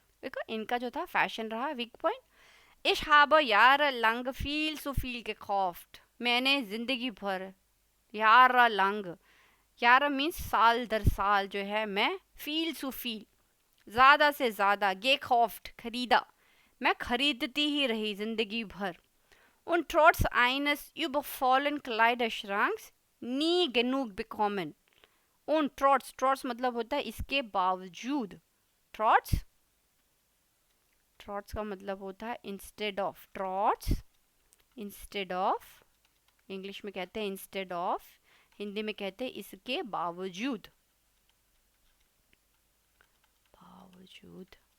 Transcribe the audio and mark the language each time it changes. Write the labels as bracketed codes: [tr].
[hi] देखो इनका जो था फैशन रहा weak point. [de] Ich habe jahrelang viel zu viel gekauft, [hi] मैंने जिंदगी भर, jahrelang, यार मीन्स साल दर साल जो है, मैं फील टू फील, ज़्यादा से ज़्यादा, gekauft खरीदा, मैं खरीदती ही रही जिंदगी भर। [de] Und trotz eines übervollen Kleiderschranks nie genug bekommen. [hi] Und trotz मतलब होता है इसके बावजूद, trotz, trotz का मतलब होता है [en] instead of, [hi] trotz instead of, English में कहते हैं instead of, हिंदी में कहते हैं इसके बावजूद, बावजूद।